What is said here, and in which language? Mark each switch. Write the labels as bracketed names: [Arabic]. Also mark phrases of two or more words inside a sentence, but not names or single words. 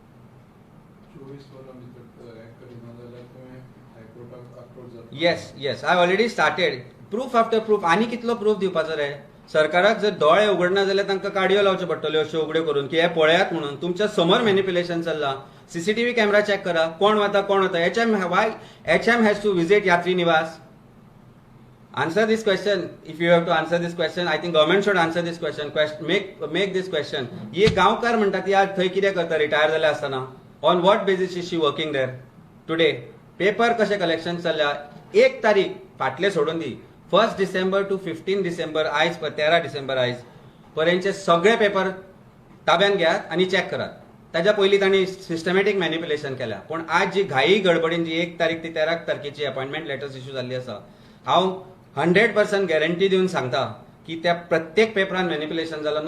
[Konkani] 24 वरां भितर एक्ट करिना जाल्यार तुवें हायकोर्टाक अप्रोच जाता. [English] Yes, I already started. Proof after proof. [Konkani] आनी कितलो प्रूफ दिवपाचो रे? सरकाराक जर दोळे उगडना जाल्यार तांकां काडयो लावच्यो पडटल्यो अश्यो उगड्यो करून, की हे पळयात म्हणून. तुमच्या समोर मॅनिप्युलेशन चल्लां. [English] CCTV camera [Konkani] चॅक करा, कोण वता कोण वता. [English] HM has to visit यात्री निवास. Answer this question. If you have to answer this question, I think government should answer this question. Make this question. [Konkani] ये गांवकार म्हणतात ती आज थंय कितें करता रिटायर जाले आसतना? [English] On what basis is she working there today? [Konkani] पेपर कशें कलेक्शन चल्ल्या? 1 तारीख फाटले सोडून दी. [English] 1 December to 15 December, [Konkani] आयज 13 डिसेंबर आयज पर्यंतचे सगळे पेपर ताब्यात घेयात आणि चॅक करात. ताच्या पयलीं तांणी [English] systematic manipulation [Konkani] केल्या. पण आज जी घाई गडबडीन जी 1 तारीख ते 13 तारखेची [English] appointment letters issue [Konkani] जाल्ली आसा, हांव 100% गॅरंटी दिवन सांगता की त्या प्रत्येक पेपरान मॅनिप्युलेशन जालां.